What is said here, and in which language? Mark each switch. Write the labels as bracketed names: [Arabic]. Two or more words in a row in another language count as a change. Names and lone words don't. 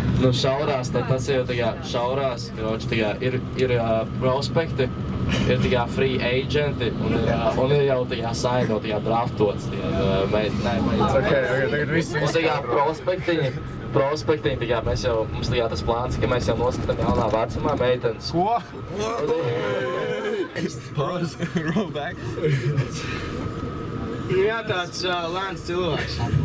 [Latvian] Nu šaurās, tad tas jau tā kā šaurās, ir prospekti, ir tā kā [English] free agenti [Latvian] un ir jau tā kā saino, tā kā draftots, Tagad viss un tā kā prospektiņi, tā kā mums tā kā tas plāns, ka mēs jau noskatām jaunā vecumā meitenes. Ko? [English] Pause, roll back. [Latvian] Jā, tāds lēns cilvēks.